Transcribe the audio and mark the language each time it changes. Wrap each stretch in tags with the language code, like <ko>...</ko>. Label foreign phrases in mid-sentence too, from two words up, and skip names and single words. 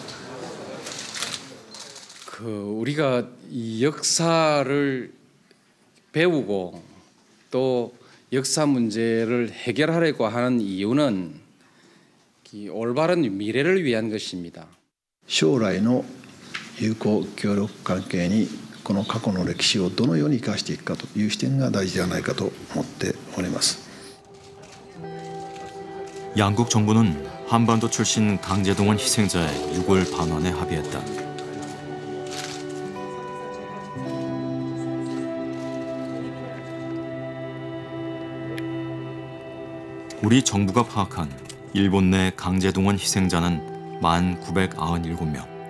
<ko>우리가 이 역사를 배우고 또 역사 문제를 해결하려고 하는 이유는 올바른 미래를 위한 것입니다.</ko> <ja>将来の友好協力関係にこの過去の歴史をどのように生かしていくかという視点が大事ではないかと思っております。</ja> <ko>양국 정부는 한반도 출신 강제동원 희생자의 유골 반환에 합의했다. 우리 정부가 파악한 일본 내 강제동원 희생자는 1997명.</ko>